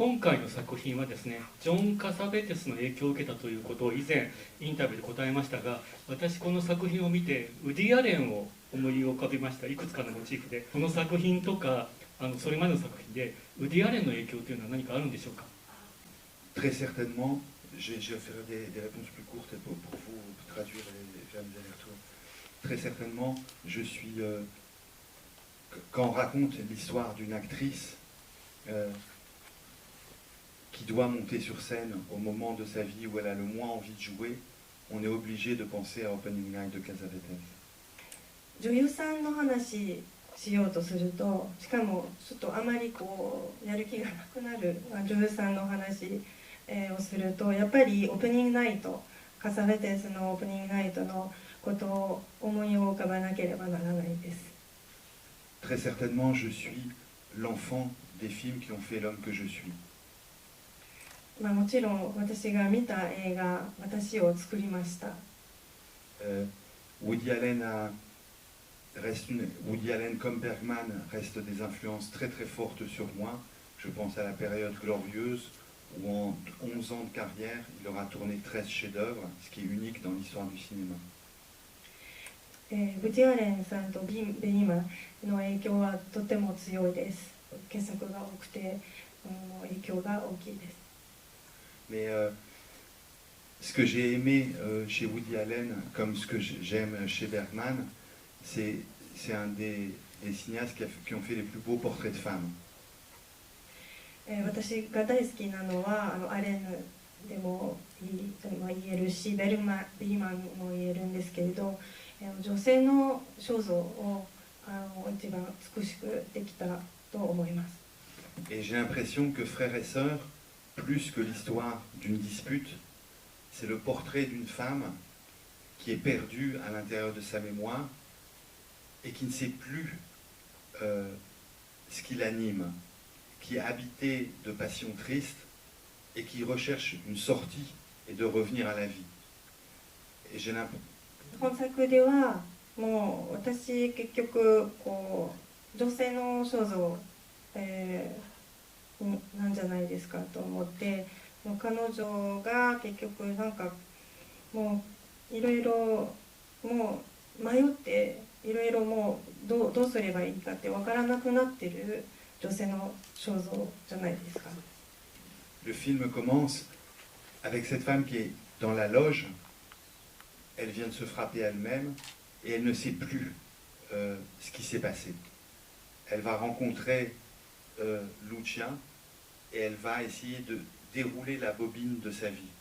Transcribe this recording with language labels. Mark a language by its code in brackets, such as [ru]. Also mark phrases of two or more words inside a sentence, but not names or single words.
[ja] 今回の作品はですね、ジョン・カサベテスの影響を受けたということを以前インタビューで答えましたが、私この作品を見てウディ・アレンを思い浮かべました。いくつかのモチーフで、この作品とかそれまでの作品でウディ・アレンの影響というのは何かあるんでしょうか。 [fr] Très certainement, je vais faire des réponses plus courtes pour vous traduire et faire des allers-retours. Très certainement, je suis... quand on raconte l'histoire d'une actrice qui doit monter sur scène au moment de sa vie où elle a le moins envie de jouer, on est obligé de penser à Opening Night de Cassavetes. [ja] 女優さんの話しようとすると、しかもちょっとあまりやる気がなくなる女優さんの話をすると、やっぱりオープニングナイト、カサベテスのオープニングナイトのことを思い浮かばなければならないです。 [fr] Très certainement, je suis l'enfant des films qui ont fait l'homme que je suis. [ja] もちろん私が見た映画、私を作りました。 [fr] Woody Allen comme Bergman restent des influences très fortes sur moi. Je pense à la période glorieuse où en 11 ans de carrière, il aura tourné 13 chefs-d'œuvre, ce qui est unique dans l'histoire du cinéma. [ja] ウディ・アレンさんとベイマの影響はとても強いです。傑作が多くて、影響が大きいです。 [fr] Mais ce que j'ai aimé chez Woody Allen, comme ce que j'aime chez Bergman, c'est un des cinéastes qui ont fait les plus beaux portraits de femmes. [ja] 私が大好きなのはアレンでも言えるし、ベルマンも言えるんですけれど、女性の肖像を一番美しくできたと思います。 [fr] Et j'ai l'impression que frères et sœurs, plus que l'histoire d'une dispute, c'est le portrait d'une femme qui est perdue à l'intérieur de sa mémoire et qui ne sait plus ce qui l'anime, qui est habitée de passions tristes et qui recherche une sortie et de revenir à la vie. Et j'ai l'impression... [ja] 本作ではもう私結局こう女性の肖像、なんじゃないですかと思って、彼女が結局なんかもういろいろもう迷っていろいろもうどうすればいいかって分からなくなってる女性の肖像じゃないですか。 [fr] Le film commence avec cette femme qui est dans la loge. Elle vient de se frapper elle-même et elle ne sait plus ce qui s'est passé. Elle va rencontrer Lucia et elle va essayer de dérouler la bobine de sa vie.